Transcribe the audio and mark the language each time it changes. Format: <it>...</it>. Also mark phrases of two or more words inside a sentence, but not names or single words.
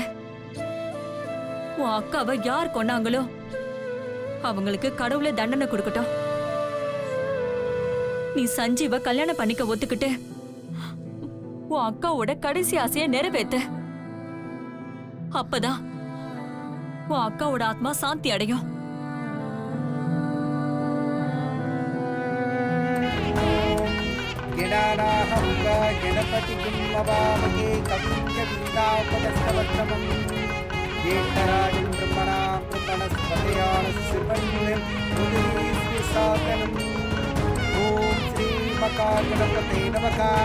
<ta>உன் அக்காவை யார் கொன்னாங்களோ அவங்களுக்கு கடவுளே தண்டனை கொடுக்கட்டும். நீ சஞ்சீவ கல்யாணம் பண்ணிக்க ஒத்துக்கிட்டு உன் அக்காவோட கடைசி ஆசைய நிறைவேத்து. அப்பதான் உன் அக்காவோட ஆத்மா சாந்தி அடையும்.</ta> <sa>गणपति कुम्भवामहे कविञ्च वीरापदस्तवत्रमं ज्येष्ठराजं ब्रह्मणां ब्रह्मणस्पतयानस्सर्वन्नमुदीस्विसादनम् ॐ श्रीमकागणपते नमः।</sa>